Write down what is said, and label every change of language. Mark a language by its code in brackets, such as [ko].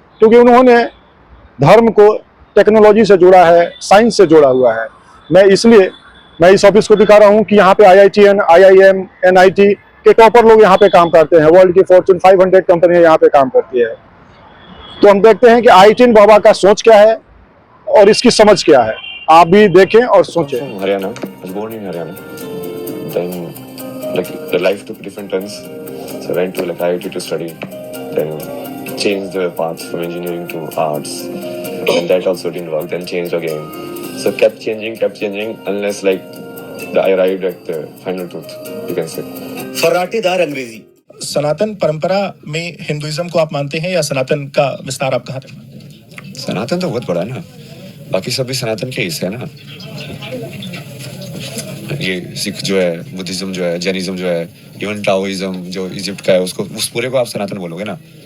[hi] क्योंकि उन्होंने धर्म को टेक्नोलॉजी से जोड़ा है, साइंस से जोड़ा हुआ है। मैं इस ऑफिस को दिखा रहा हूँ कि यहाँ पे IITN, IIM, NIT के टॉपर लोग यहाँ पे काम करते हैं। वर्ल्ड की फॉर्च्यून 500 कंपनियां यहाँ पे काम करती है। तो हम देखते हैं कि IITN बाबा का सोच क्या है और इसकी समझ क्या है। आप भी देखें और सोचें। [en] Haryana, I was born in Haryana. Then, like the life took different turns. So I went to like IIT to study. Then changed the path from engineering to arts. And that also didn't work. Then changed again. So kept changing unless like I arrived at the final truth, you can say. [hi] फर्राटेदार अंग्रेजी। सनातन परंपरा में Hinduism को आप मानते हैं या सनातन का विस्तार आप कहाँ तक मानते हैं? सनातन तो बहुत बड़ा है ना, बाकी सब भी सनातन के हिस्से है ना। ये सिख जो है, बुद्धिज्म जो है, जैनिज्म जो है, इवन टाओइज्म जो इजिप्ट का है, उसको उस पूरे को आप सनातन बोलोगे ना।